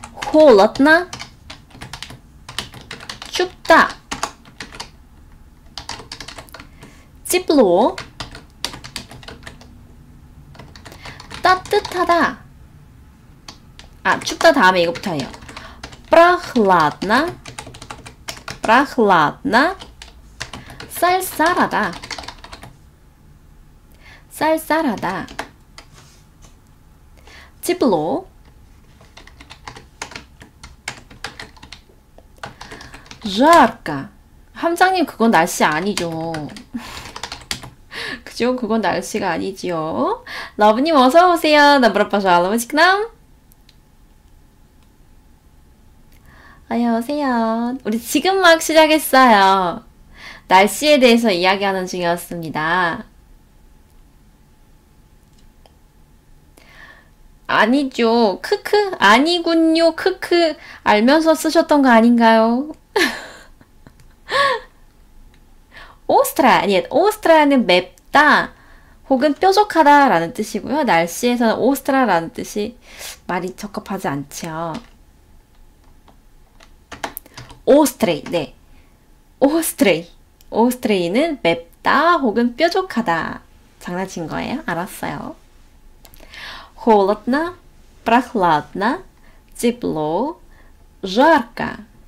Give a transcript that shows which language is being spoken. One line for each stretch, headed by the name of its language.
Russian: холодно
Korean: 춥다
Russian: тепло
Korean: 따뜻하다. 아, 춥다 다음에 이거 붙어요.
Russian: прохладно прохладно
Korean: 쌀쌀하다 쌀쌀하다
Russian: тепло жарко.
Korean: 함장님 그건 날씨 아니죠. 그죠? 그건 날씨가 아니지요. 러브님 어서오세요.
Russian: Добро пожаловать к нам.
Korean: 안녕하세요. 우리 지금 막 시작했어요. 날씨에 대해서 이야기하는 중이었습니다. 아니죠. 크크 아니군요. 크크 알면서 쓰셨던 거 아닌가요? 오스트라 아니 오스트라는 맵다 혹은 뾰족하다 라는 뜻이고요. 날씨에서는 오스트라라는 뜻이 말이 적합하지 않죠. 오스트레이 네 오스트레이 오스트레이는 맵다 혹은 뾰족하다. 장난친 거예요. 알았어요.
Russian: холодно прохладно тепло жарко.